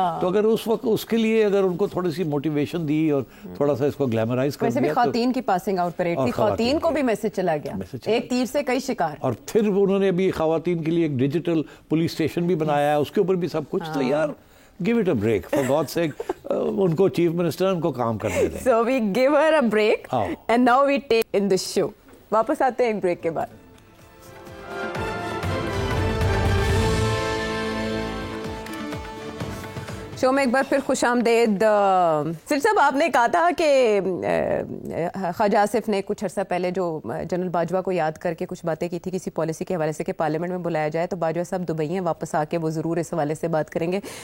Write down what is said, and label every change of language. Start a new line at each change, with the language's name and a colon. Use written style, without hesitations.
Hindi: तो अगर उस वक्त उसके लिए अगर उनको थोड़ी सी मोटिवेशन दी और थोड़ा सा इसको ग्लैमराइज कर दिया। खातीन की पासिंग आउट परेड थी, खातीन को भी मैसेज चला गया, एक तीर से कई शिकार। और फिर उन्होंने अभी खावातीन के लिए एक डिजिटल पुलिस स्टेशन भी बनाया है, उसके ऊपर भी सब कुछ। तो यार
English: give it a break for God's sake,
Hindi: उनको चीफ मिनिस्टर उनको काम करने दें।
English: So we give her a break and now we take in the show।
Hindi: वापस आते हैं एक ब्रेक के बाद। शो में एक बार फिर खुशामदेद। सिर साहब, आपने कहा था कि ख्वाजा आसिफ ने कुछ अर्सा पहले जो जनरल बाजवा को याद करके कुछ बातें की थी किसी पॉलिसी के हवाले से कि पार्लियामेंट में बुलाया जाए, तो बाजवा साहब दुबई हैं, वापस आके वो ज़रूर इस हवाले से बात करेंगे।